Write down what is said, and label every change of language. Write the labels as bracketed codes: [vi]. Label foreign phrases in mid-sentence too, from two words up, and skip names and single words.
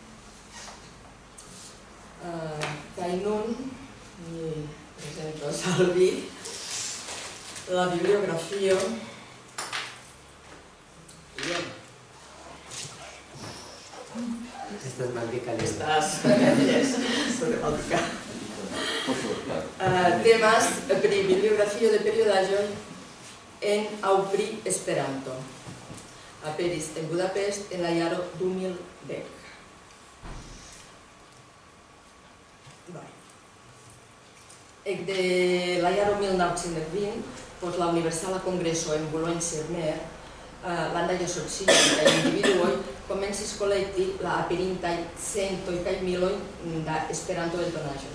[eo] Kaj nun mi prezentos al vi la bibliografio. Estas maldita lista. Estas, yes, sobre maldita. Temas pri bibliografio de periodaĵoj en aŭ pri Esperanto. Aperis en Budapest en la jaro 2010. Ekde la jaro 1920, post la Universala Kongreso en Boulogne-sur-Mer, landaj asocioj kaj individuoj komencis kolekti la aperintaj centoj kaj miloj da Esperanto-eldonaĵoj.